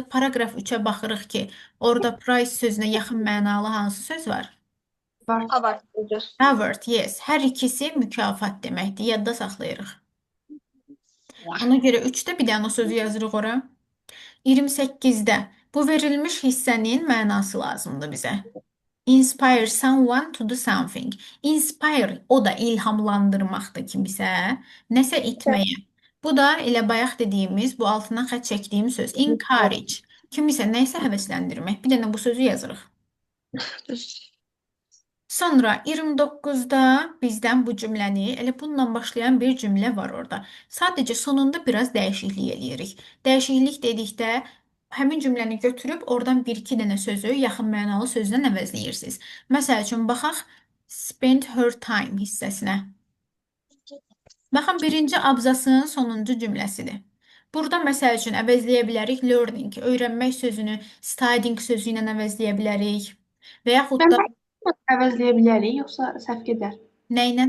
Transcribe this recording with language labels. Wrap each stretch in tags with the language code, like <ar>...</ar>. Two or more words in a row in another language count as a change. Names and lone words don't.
<az>Paragraf 3-ə baxırıq ki, orada price sözünə yaxın mənalı hansı söz var? A var.</az> <en>Award, yes.</en> <az>Hər ikisi mükafat deməkdir. Yadda saxlayırıq. Ona görə 3-də bir dənə o sözü yazırıq ora. 28-də bu verilmiş hissənin mənası lazımdır bizə.</az> <en>Inspire someone to do something. Inspire,</en> <az>o da ilhamlandırmaqdır kimisə, nəsə etməyə. Bu da elə bayaq dediyimiz, bu altından xətt çəkdiyim söz. Encourage, kimisə nəsə həvəsləndirmək. Bir dənə bu sözü yazırıq. Sonra 29-da bizdən bu cümləni, elə bununla başlayan bir cümlə var orada. Sadəcə sonunda biraz dəyişiklik eləyirik. Dəyişiklik dedikdə həmin cümləni götürüb oradan bir-iki dənə sözü yaxın mənalı sözlə əvəzləyirsiniz. Məsəl üçün, baxaq</az> <en>spend her time</en> <az>hissəsinə. Baxın, birinci abzasın sonuncu cümləsidir. Burada məsəl üçün əvəzləyə bilərik learning, öyrənmək sözünü studying sözü ilə əvəzləyə bilərik. Və yaxud da Əvəzləyə bilərik, yoxsa səhv gedər? nə ilə?</az>